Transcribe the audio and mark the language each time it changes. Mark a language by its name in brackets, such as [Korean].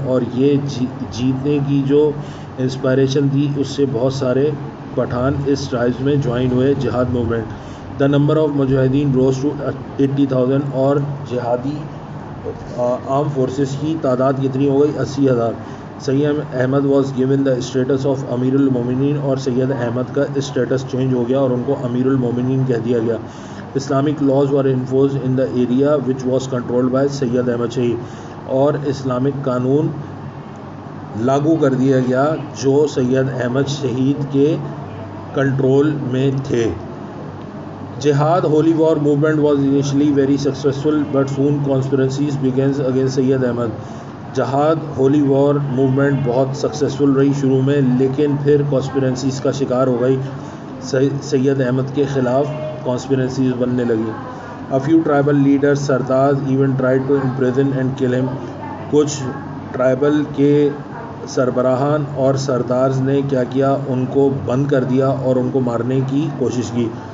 [Urdu] اور یہ جیتنے کی جو انسپائریشن تھی اس سے بہت سارے پٹھان اس ٹرائبس میں جوائن ہوئے جہاد موومنٹ. [English] The number of مجاہدین rose to 80,000. [Urdu] اور جہادی عام فورسز کی تعداد کتنی ہو گئی؟ 80,000. [English] Syed Ahmad was given the status of امیر المومنین. [Urdu] اور سید احمد کا اسٹیٹس چینج ہو گیا اور ان کو امیر المومنین کہہ دیا گیا. [English] Islamic laws were enforced in the area which was controlled by Syed Ahmad Shaheed. [Urdu] اور اسلامک قانون لاگو کر دیا گیا جو سید احمد شہید کے کنٹرول میں تھے. [English] جہاد holy war movement was initially very successful but soon conspiracies begins against Syed Ahmad. [Urdu] جہاد ہولی وار موومنٹ بہت سکسیزفل رہی شروع میں، لیکن پھر کانسپیرنسیز کا شکار ہو گئی. سید احمد کے خلاف کانسپیرنسیز بننے لگی. [English] A few tribal leaders sardars even tried to imprison and kill him. [Urdu] کچھ ٹرائبل کے سربراہان اور سردارز نے کیا کیا، ان کو بند کر دیا اور ان کو مارنے کی کوشش کی.